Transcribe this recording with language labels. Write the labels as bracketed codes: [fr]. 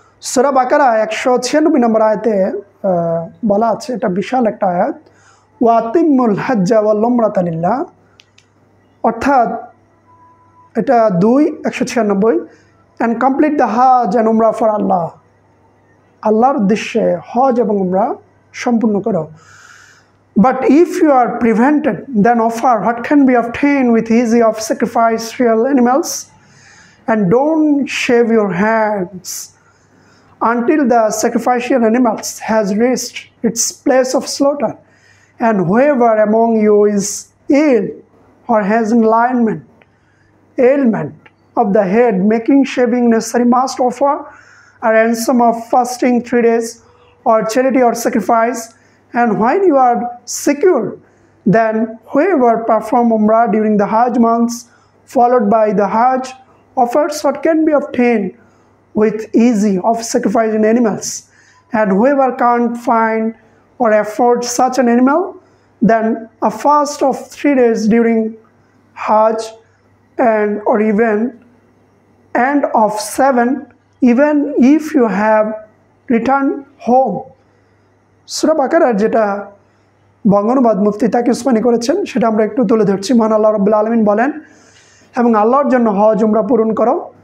[bn] সূরা বাকারা 196 নম্বর আয়াতে বলা আছে, এটা বিশাল একটা আয়াত, [ar] ওয়াতিমুল হাজ্জা ওয়াল উমরাতা লিল্লাহ, [bn] অর্থাৎ এটা 196 [en] and complete the Hajj and Umrah for Allah, [bn] আল্লাহর উদ্দেশ্যে হজ এবং উমরা সম্পূর্ণ করো। [en] But if you are prevented, then offer what can be obtained with easy of sacrificial animals, and don't shave your hands until the sacrificial animals has reached its place of slaughter. And whoever among you is ill or has an ailment of the head, making shaving necessary, must offer a ransom of fasting 3 days, or charity or sacrifice. And when you are secure, then whoever perform Umrah during the Hajj months, followed by the Hajj, offers what can be obtained with easy of sacrificing animals. And whoever can't find or afford such an animal, then a fast of 3 days during Hajj, or even and of 7, even if you have returned home. [bn] সূরা বাকারার যেটা বঙ্গানুবাদ মুফতি তাকি উসমানী করেছেন সেটা আমরা একটু তুলে ধরছি। মহান আল্লাহ রাব্বুল আলামিন বলেন, এবং আল্লাহর জন্য হজ উমরা পূরণ করো।